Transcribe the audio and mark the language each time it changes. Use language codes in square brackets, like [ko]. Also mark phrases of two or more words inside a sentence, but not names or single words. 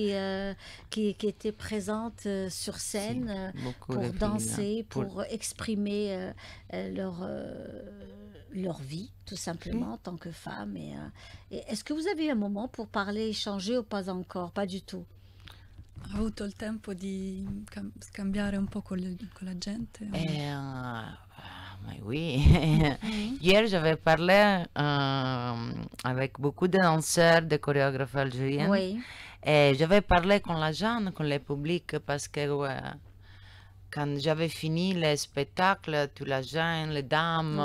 [fr] qui étaient présentes sur Si, scène beaucoup de pour filles. danser, Pour... pour exprimer leur vie, tout Si. simplement, en tant que femme. Et est-ce que vous avez un moment pour parler, échanger ou pas encore? Pas du tout. [it] Ho avuto il tempo di scambiare un po' con la gente. [fr] Mais oui, Mhm. hier j'avais parlé avec beaucoup de danseurs, de chorégraphes algériens, Oui, et j'avais parlé con la jeune, con le public, parce que ouais, quand j'avais fini le spectacle, tous les gens, les dames